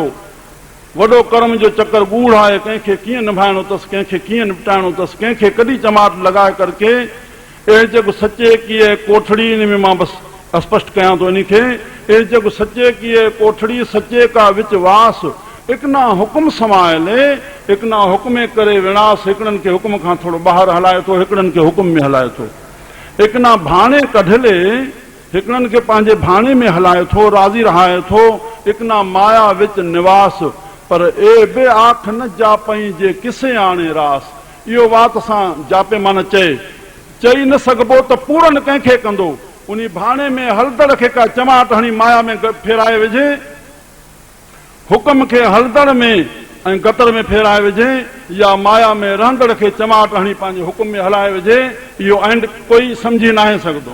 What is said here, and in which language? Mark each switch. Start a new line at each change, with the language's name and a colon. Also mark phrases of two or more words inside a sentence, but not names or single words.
Sindhi: वॾो कर्म जो चक्कर गूढ़ आहे, कंहिंखे कीअं निभाइणो अथसि, कंहिंखे कीअं निपटाइणो अथसि, कंहिंखे कॾहिं चमाट लॻाए करके अहिड़े जेको
Punjabi: ਸਚੇ ਕੀ ਕੋਠੜੀ,
Sindhi: इन में मां बसि स्पष्ट कयां थो इनखे, अहिड़े जेको
Punjabi: ਸਚੇ ਕੀ ਕੋਠੜੀ ਸਚੇ ਕਾ ਵਿਚ ਵਾਸ ਇਕਨਾ ਹੁਕਮ ਸਮਾਇਲੇ ਇਕਨਾ ਹੁਕਮੇ ਕਰੇ ਵਿਨਾਸ਼।
Sindhi: हिकिड़नि खे हुकुम खां थोरो ॿाहिरि हलाए थो, हिकिड़नि खे हुकुम में हलाए थो।
Punjabi: ਇਕਨਾ ਭਾਣੇ ਕਢਲੇ,
Sindhi: हिकिड़नि खे पंहिंजे भाणे में हलाए थो, राज़ी रहाए थो।
Punjabi: ਇਕਨਾ ਮਾਇਆ ਵਿਚ ਨਿਵਾਸ ਪਰ ਏ ਬੇ ਆਖ ਨ ਜਾਪਈ ਜੇ ਕਿਸੇ ਆਣੇ ਰਾਸ।
Sindhi: इहो वात सां जापे माना चई न सघिबो त पूरन कंहिंखे कंदो। उन भाणे में हलदड़ खे का चमाट हणी माया में फेराए विझे, हुकम खे हलदड़ में ऐं गतर में फेराए विझे, या माया में रहंदड़ खे चमाट हणी पंहिंजे हुकुम में हलाए विझे, इहो एंड कोई समझी न आहे सघंदो।